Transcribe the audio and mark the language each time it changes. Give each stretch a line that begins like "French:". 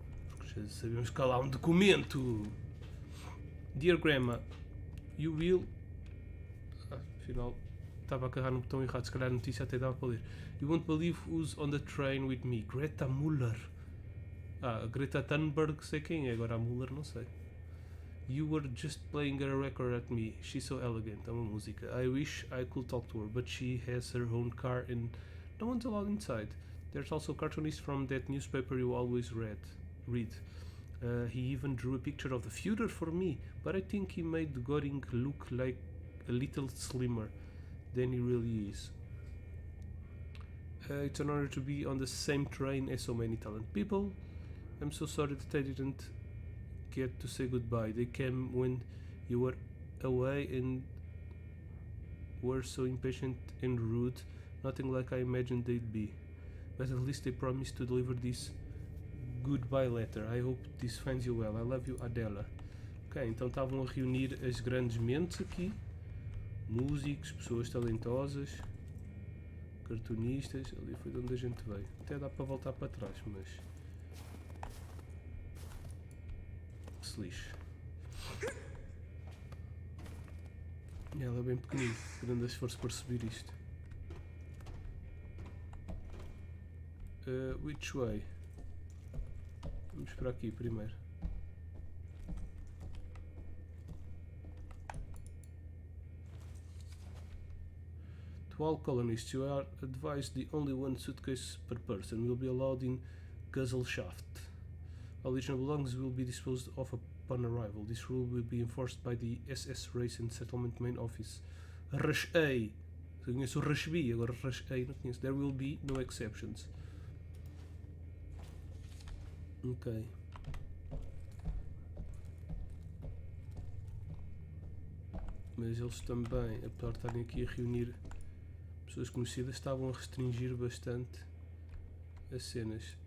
Portuguese: Porque já sabemos que há lá um documento!
English: Dear Grandma, you will...
Portuguese: afinal, estava a carregar no botão errado, se calhar a notícia até dava para ler.
English: You won't believe who's on the train with me. Greta Muller.
Portuguese: A Greta Thunberg sei quem é, agora a Muller não sei.
English: You were just playing a record at me. She's so elegant.
Portuguese: É uma música.
English: I wish I could talk to her, but she has her own car and no one's allowed inside. There's also a cartoonist from that newspaper you always read. He even drew a picture of the Führer for me, but I think he made Göring look like a little slimmer than he really is. It's an honor to be on the same train as so many talented people. I'm so sorry that I didn't yet to say goodbye. They came when you were away and were so impatient and rude, nothing like I imagined they'd be. But at least they promised to deliver this goodbye letter. I hope this finds you well. I love you, Adela.
Portuguese: Ok, então estavam a reunir as grandes mentes aqui. Músicos, pessoas talentosas, cartunistas. Ali foi de onde a gente veio. Até dá para voltar para trás, mas... se lixe. E ela é bem pequenina. Grande esforço para subir isto.
English: Which way?
Portuguese: Vamos para aqui primeiro.
English: To all colonists, you are advised the only one suitcase per person will be allowed in Gesellschaft. All additional belongings will be disposed of upon arrival. This rule will be enforced by the SS Race and Settlement Main Office. Rashei.
Portuguese: Eu conheço o Rashbi, agora Rashei não conheço.
English: There will be no exceptions. Ok.
Portuguese: Mas eles também, apesar de estarem aqui a reunir pessoas conhecidas, estavam a restringir bastante as cenas.